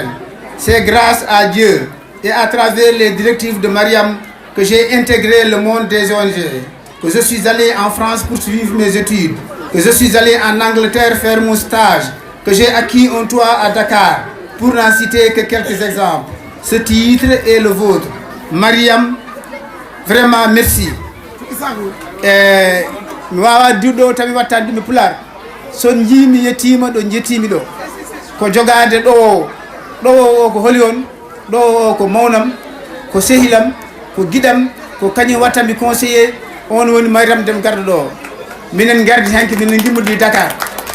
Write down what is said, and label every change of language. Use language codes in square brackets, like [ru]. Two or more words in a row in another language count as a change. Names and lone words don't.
[fr] C'est grâce à Dieu et à travers les directives de Mariam que j'ai intégré le monde des ONG. Que je suis allé en France pour suivre mes études, que je suis allé en Angleterre faire mon stage, que j'ai acquis un toit à Dakar, pour n'en citer que quelques exemples. Ce titre est le vôtre. Mariam, vraiment merci. [ff] Mi wawa diwɗo tawi wattande ɗum pular son jiimi yettima ɗo jettimi ɗo ko jogade ɗo o ko holi on ɗo o ko mawnam ko sehilam ko giɗam ko kañum wattami conseiller on woni Mariam Dem garɗo ɗo minen gardi hanki minen gimmudi Dakar